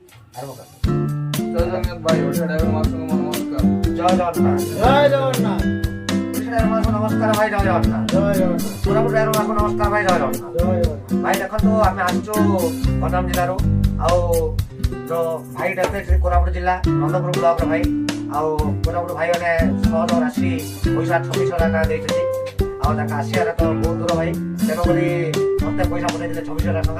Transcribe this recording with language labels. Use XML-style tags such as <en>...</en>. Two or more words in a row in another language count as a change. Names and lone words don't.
<or>ଜୟ ଜଗନ୍ନାଥ ଭାଇ ଓଡ଼ିଶା ଡ୍ରାଇଭର ମହାସଂଘ ନମସ୍କାର। ଜୟ ଜଗନ୍ନାଥ। ଜୟ ଜଗନ୍ନାଥ। ନମସ୍କାର ଭାଇ, ଜୟ ଜଗନ୍ନାଥ। ଜୟ ଜଗନ୍ନାଥ। କୋରାପୁଟ ଡ୍ରାଇଭର ମାକୁ ନମସ୍କାର ଭାଇ, ଜୟ ଜଗନ୍ନାଥ। ଜୟ ଜଗନ୍ନାଥ। ଭାଇ ଦେଖନ୍ତୁ ଆମେ ଆସିଛୁ ଗଞ୍ଜାମ ଜିଲ୍ଲାରୁ। ଆଉ ଯୋଉ ଭାଇ ଡାକେ ସେ କୋରାପୁଟ ଜିଲ୍ଲା ନନ୍ଦପୁର ବ୍ଲକର ଭାଇ। ଆଉ କୋରାପୁଟ ଭାଇମାନେ ସହଜ ରାଶି ପଇସା 26,000 ଟଙ୍କା ଦେଇଛନ୍ତି। ଆଉ ତାଙ୍କ ଆସିବାର ତ ବହୁତ ଦୂର ଭାଇ, ତେଣୁକରି ମତେ ପଇସା ପଠେଇଥିଲେ 26,000 ଟଙ୍କା।</or>